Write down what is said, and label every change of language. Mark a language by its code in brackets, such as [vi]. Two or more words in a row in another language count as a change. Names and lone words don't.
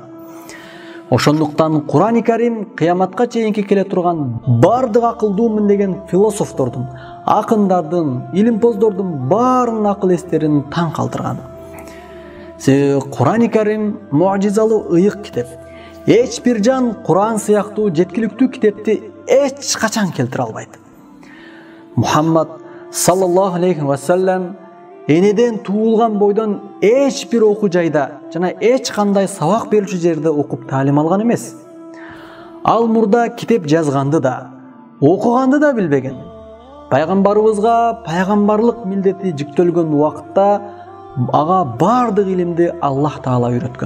[ky] Ошондуктан Куран-ы Карим кыяматка чейинки келе турган бардык акылдуумун деген философтордун, акындардын, илимпоздордун баарынын акыл эстерин таң калтырган. Куран-ы Карим муажизалуу ыйык китеп. Эч бир жан Куран сыяктуу жеткиликтүү китепти эч качан келтире албайт. Мухаммад [ar] صلى الله عليه وسلم [ky] энеден туулган бойдон эч бир окуу жайда жана эч кандай сабак берүүчү жерде окуп таалим алган эмес. Ал мурда китеп жазганды да, окуганды да билбеген. Пайгамбарыбызга пайгамбарлык милдети жүктөлгөн убакытта ага бардык илимди Аллах Таала үйрөткөн.